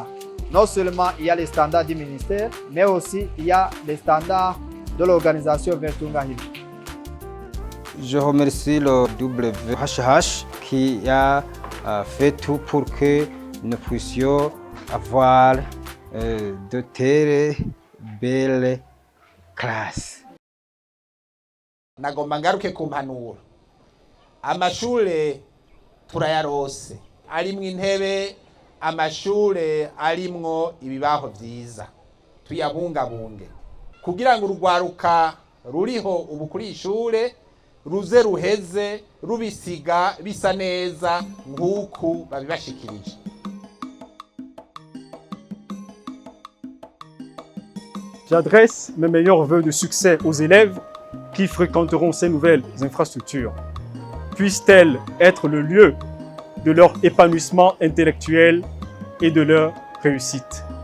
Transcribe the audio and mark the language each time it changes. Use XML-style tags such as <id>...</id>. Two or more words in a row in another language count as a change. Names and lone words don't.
<fr>Non seulement il y a les standards du ministère, mais aussi il y a les standards de l'organisation Welthungerhilfe. Je remercie le WHH qui a fait tout pour que nous puissions avoir de telles belles classes.</fr> <rn>Nagomba ngaruke ku mpanuro. Amashure turayarose, arimwo intebe, amashure arimwo ibibaho vyiza. Tuyabungabunge kugira ngo urugwaruka ruriho ubu kuri ishure ruze ruheze rubisiga bisa neza nk'uku babibashikirije.</rn> <fr>J'adresse mes meilleurs vœux de succès aux élèves qui fréquenteront ces nouvelles infrastructures. Puissent-elles être le lieu de leur épanouissement intellectuel et de leur réussite.</fr>